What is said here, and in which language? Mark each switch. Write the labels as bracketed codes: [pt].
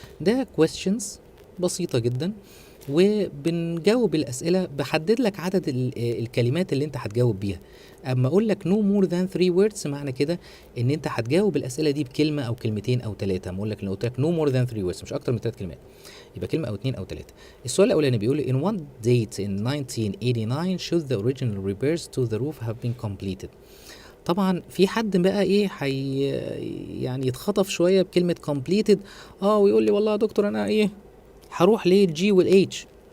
[ar] ده كويستشنز بسيطه جدا، وبنجاوب الاسئله بحدد لك عدد الكلمات اللي انت هتجاوب بيها. اما اقول لك [en] no more than 3 words [ar] معنى كده ان انت هتجاوب الاسئله دي بكلمه او كلمتين او ثلاثه. اما اقول لك لو قلت لك no more than 3 words مش اكتر من 3 كلمات، يبقى كلمه او اتنين او ثلاثه. السؤال الاولاني بيقول لي [en] in one date in 1989 should the original repairs to the roof have been completed. [ar] طبعا في حد بقى ايه يعني يتخطف شويه بكلمه completed، ويقول لي والله يا دكتور انا ايه هروح ليه الجي والاتش.